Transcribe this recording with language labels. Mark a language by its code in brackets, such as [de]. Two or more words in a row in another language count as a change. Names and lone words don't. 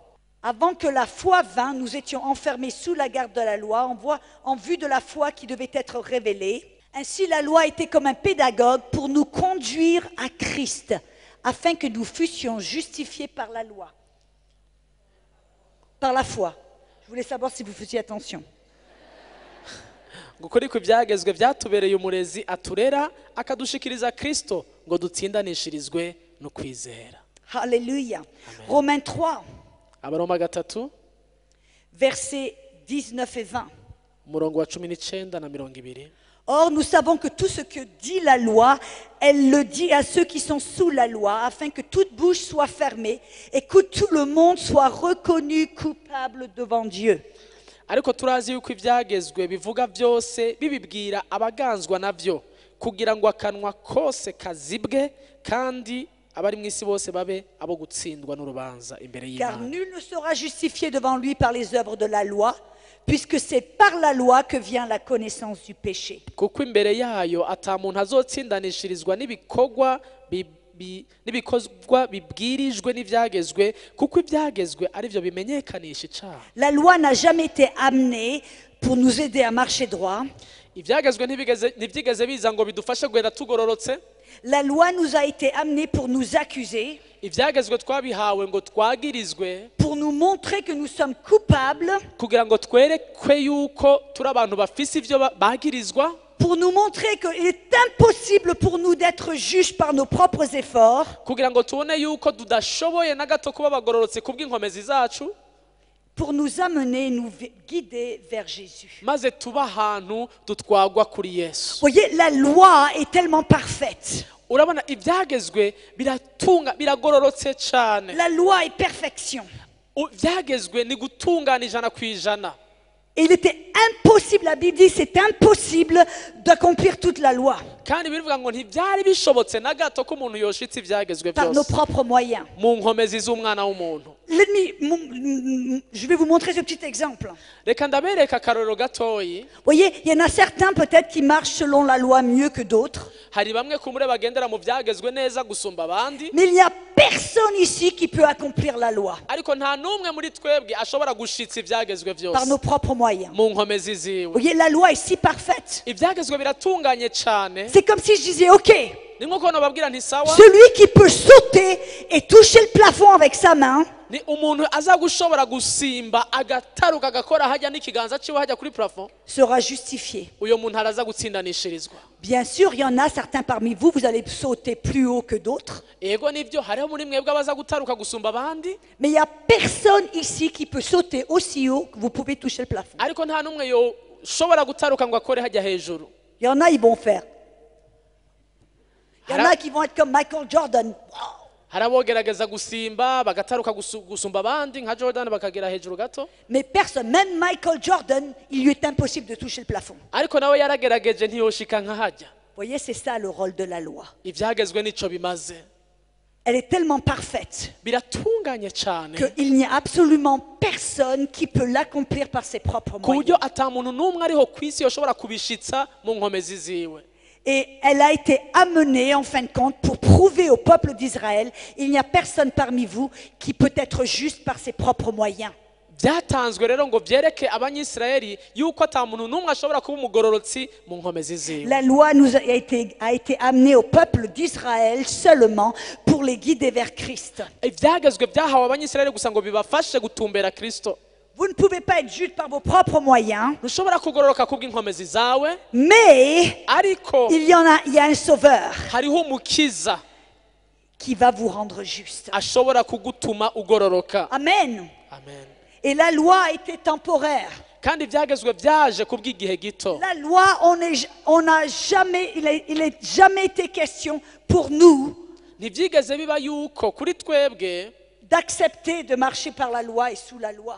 [fr] Avant que la foi vînt, nous étions enfermés sous la garde de la loi, en vue de la foi qui devait être révélée. Ainsi, la loi était comme un pédagogue pour nous conduire à Christ, afin que nous fussions justifiés par la loi. Par la foi. Je voulais savoir si vous faisiez attention. [rn] gukora ko ivyagezwe vyatubereye umurezi aturera akadushikiriza Kristo ngo dutsindanishirizwe no kwizera. [fr] Alléluia. Romains 3, [rn] abaroma 3 [fr] versets 19 et 20. [rn] umurongo wa 19 na 20. [fr] Or, nous savons que tout ce que dit la loi, elle le dit à ceux qui sont sous la loi, afin que toute bouche soit fermée et que tout le monde soit reconnu coupable devant Dieu. [rn] ariko turazi yuko ivyagezwe bivuga byose bibibwira abaganzwa navyo kugira ngo akanwa kose kazibwe kandi abari mwisi bose babe abo gutsindwa n'urubanza imbere [fr] Car [rn] y'Imana. [fr] nul ne sera justifié devant lui par les œuvres de la loi, puisque c'est par la loi que vient la connaissance du péché. [rn] kuko imbere yayo ata muntu azotsindanishirizwa n'ibikorwa n'ibikozwa bibwirijwe n'ivyagezwe kuko ivyagezwe ari byo bimenyekanisha icaha. [fr] La loi n'a jamais été amenée pour nous aider à marcher droit. [rn] ivyagezwe ntivyigeze biza ngo bidufashe guhera tugororotse. [fr] La loi nous a été amenée pour nous accuser, [rn] ivyagezwe twabihawe ngo twagirizwe [fr] pour nous montrer que nous sommes coupables, [rn] kugira ngo twerekwe yuko turi abantu bafise ivyo bagirizwa, [fr] pour nous montrer qu'il est impossible pour nous d'être juges par nos propres efforts, [rn] kugira ngo tubone yuko tudashoboye na gato kuba bagororotse kubw'inkomezi zacu, [fr] pour nous amener, nous guider vers Jésus. [rn] maze tuba ahantu dutwagwa kuri Yesu. [fr] Voyez, la loi est tellement parfaite. [rn] urabona ibyagezwe biratunga biragororotse cyane. [fr] La loi est perfection. [rn] byagezwe ni gutungana 100%. [fr] Et il était impossible, la Bible dit, c'est impossible d'accomplir toute la loi [rn] kandi birivuga ngo ntibyari bishobotse na gato ko umuntu yoshitse ibyagezwe [fr] par nos [rn] byose [fr] propres moyens. [rn] mu nkomezi z'umwana w'umuntu. [fr] Je vais vous montrer ce petit exemple. [rn] Reka ndabereka akarorero gatoyi. [fr] Vous voyez, il y en a certains peut-être qui marchent selon la loi mieux que d'autres. [rn] Hari bamwe kumure bagendera mu byagezwe neza gusumba abandi, [fr] Mais il n'y a personne ici qui peut accomplir la loi [rn] ariko nta n'umwe muri twebwe ashobora gushitsa ibyagezwe [fr] par nos [rn] byose [fr] propres moyens. [rn] mu nkomezi [fr] Vous [rn] ziwe. [fr] voyez, la loi est si parfaite. [rn] Ibyagezwe biratunganye cyane. [fr] C'est comme si je disais, ok, [rn] Ni nk'uko nababwira nti sawa, [fr] celui qui peut sauter et toucher le plafond avec sa main, [rn] ni umuntu aza gushobora gusimba agataruka agakora hajya n'ikiganza ciwe hajya kuri plafond, [fr] sera justifié. [rn] uyo muntu araza gutsindanishirizwa. [fr] Bien sûr, il y en a certains parmi vous, vous allez sauter plus haut que d'autres. [rn] Ego nibyo hariho muri mwebwe abaza gutaruka gusumba abandi, [fr] Mais il n'y a personne ici qui peut sauter aussi haut que vous pouvez toucher le plafond. [rn] ariko nta n'umwe yoshobora gutaruka ngo akore hajya hejuru. [fr] Il y en a, ils vont faire. Il y en a qui vont être comme Michael Jordan. Wow. [rn] Hari abogerageza gusimba bagataruka gusumba abandi nka Jordan bakagera hejuru gato, [fr] Mais personne, même Michael Jordan, il lui est impossible de toucher le plafond. [rn] ariko nawe yaragerageje ntiyoshika nka hajya. [fr] Vous voyez, c'est ça le rôle de la loi. [rn] Ibyagezwe nico bimaze, [fr] Elle est tellement parfaite [rn] biratunganye cyane [fr] qu'il n'y a absolument personne qui peut l'accomplir par ses propres [rn] ku [fr] moyens. [rn] buryo ata muntu n'umwe ariho ku isi yoshobora kubishitsa mu nkomezi ziwe. [fr] Et elle a été amenée, en fin de compte, pour prouver au peuple d'Israël, il n'y a personne parmi vous qui peut être juste par ses propres moyens. [rn] Byatanzwe rero ngo byereke abanyisirayeli yuko ata muntu n'umwe ashobora kuba umugororotsi mu nkomezi ziwe. [fr] La loi a été amenée au peuple d'Israël seulement pour les guider vers Christ. [rn] Ibyagezwe byahawe abanyisirayeli gusa ngo bibafashe gutumbera Kristo. [fr] Vous ne pouvez pas être juste par vos propres moyens, [rn] Ntushobora kugororoka kubw'inkomezi zawe, [fr] mais [rn] ariko [fr] il y a un sauveur [rn] hariho umukiza [fr] qui va vous rendre juste. [rn] ashobora kugutuma ugororoka. [fr] Amen. [rn] Amen. [fr] Et la loi a été temporaire. [rn] Kandi ibyagezwe byaje kubw'igihe gito. [fr] La loi, il n'est jamais été question pour nous [rn] Ntibyigeze biba yuko kuri twebwe [fr] d'accepter de marcher par la loi et sous la loi.